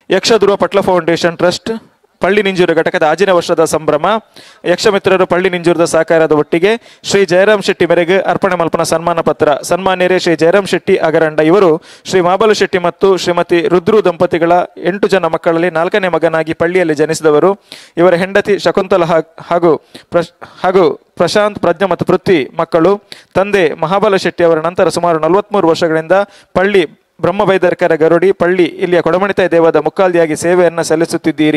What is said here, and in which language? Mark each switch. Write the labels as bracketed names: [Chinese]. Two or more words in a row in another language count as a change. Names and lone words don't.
[Tulu] ಯಕ್ಷಧ್ರುವ ಪಟ್ಲ ಫೌಂಡೇಶನ್ ಟ್ರಸ್ಟ್ ಪಳ್ಳಿ ನಿಂಜೂರು ಘಟಕದ ಆಜಿನ ವರ್ಷದ ಸಂಭ್ರಮ ಯಕ್ಷಮಿತ್ರರು ಪಳ್ಳಿ ನಿಂಜೂರದ ಸಹಕಾರದ ಒಟ್ಟಿಗೆ ಶ್ರೀ ಜಯರಾಮ್ ಶೆಟ್ಟಿ ಮೇರೆಗೆ ಅರ್ಪಣೆ ಮಲ್ಪನ ಸನ್ಮಾನ ಪತ್ರ. [Kannada] ಸನ್ಮಾನ್ಯರೇ ಶ್ರೀ ಜಯರಾಮ್ ಶೆಟ್ಟಿ ಅಗರಂಡ ಇವರು ಶ್ರೀ ಮಾಬಲು ಶೆಟ್ಟಿ ಮತ್ತು ಶ್ರೀಮತಿ ರುದ್ರು ದಂಪತಿಗಳ 8 ಜನ ಮಕ್ಕಳಲ್ಲಿ 4ನೇ ಮಗನಾಗಿ ಪಳ್ಳಿಯಲ್ಲಿ ಜನಿಸಿದವರು. ಇವರ ಹೆಂಡತಿ ಶಕುಂತಲ ಹಾಗೂ ಪ್ರಶಾಂತ್, ಪ್ರಜ್ಞಾ ಮತ್ತು ಪೃಥ್ವಿ ಮಕ್ಕಳು. ತಂದೆ ಮಹಾಬಲ ಶೆಟ್ಟಿ ಅವರ ನಂತರ ಸುಮಾರು 43 ವರ್ಷಗಳಿಂದ ಪಳ್ಳಿ ಬ್ರಹ್ಮವೈದರ್ಕರ ಗರುಡಿ ಪಳ್ಳಿ ಇಲ್ಲಿಯ ಕೊಡಮಣಿತಾಯಿ ದೇವದ ಮುಕ್ಕಾಲ್ದಿಯಾಗಿ ಸೇವೆಯನ್ನು ಸಲ್ಲಿಸುತ್ತಿದ್ದೀರಿ.